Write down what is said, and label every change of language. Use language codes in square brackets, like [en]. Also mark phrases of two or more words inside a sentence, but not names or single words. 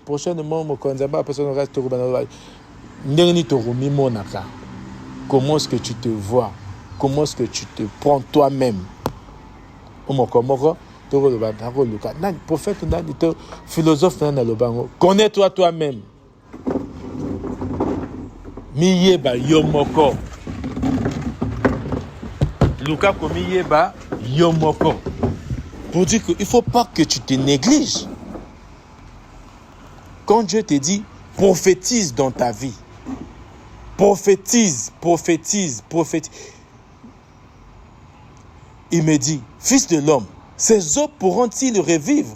[fr] Prochainement, comment est-ce que tu te vois? Comment est-ce que tu te prends toi-même? Prophète, philosophe, connais-toi toi-même. [ln] Miyeba yomoko. Luka komiyeba yomoko. [fr] Pour dire qu'il ne faut pas que tu te négliges. Quand Dieu te dit, prophétise dans ta vie. Prophétise. Il me dit, fils de l'homme, ces os pourront-ils revivre?